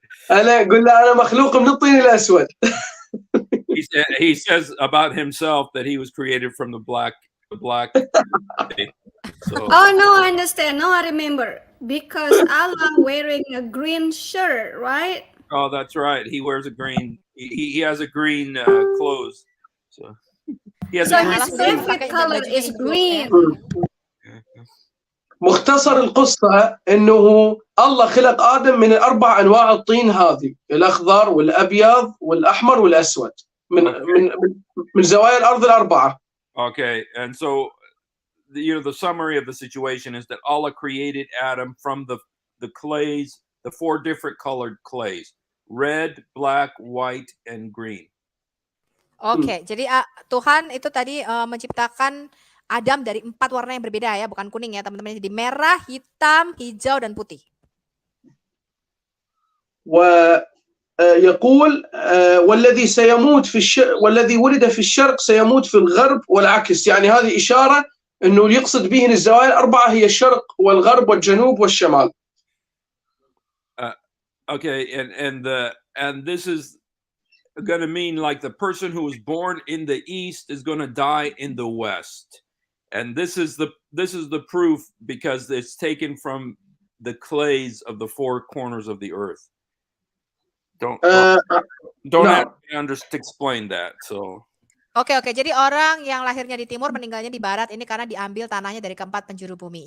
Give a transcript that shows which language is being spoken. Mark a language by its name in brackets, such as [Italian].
[Arabic] أنا أقول له أنا مخلوق من الطين الأسود. [English] He says about himself that he was created from the black. So. Oh no, I understand. No, I remember. Because Allah wearing a green shirt, right? Oh, that's right. He wears a green. He has a green clothes. So he has So a green his favorite color is green. [Arabic] مختصر القصة إنه الله خلق آدم من الأربع أنواع الطين هذه الأخضر والأبيض والأحمر والأسود من زوايا الأرض الأربعة. [English] Okay, and so the summary of the situation is that Allah created Adam from the clays, the four different colored clays: red, black, white, and green. [Indonesian] Oke, jadi Tuhan itu tadi menciptakan Adam dari 4 warna yang berbeda ya, bukan kuning ya teman-teman. Jadi merah, hitam, hijau, dan putih. [Arabic] ويقول والذي سيموت في والذي ولد في الشرق سيموت في الغرب والعكس. يعني هذه إشارة إنه يقصد به الزوايا الأربعة هي الشرق والغرب والجنوب والشمال. [English] Okay, and this is going to mean like the person who was born in the east is going to die in the west. And this is the proof because it's taken from the clays of the four corners of the earth. Don't have to explain that. So. [Indonesian] Oke. Jadi orang yang lahirnya di timur meninggalnya di barat ini karena diambil tanahnya dari keempat penjuru bumi.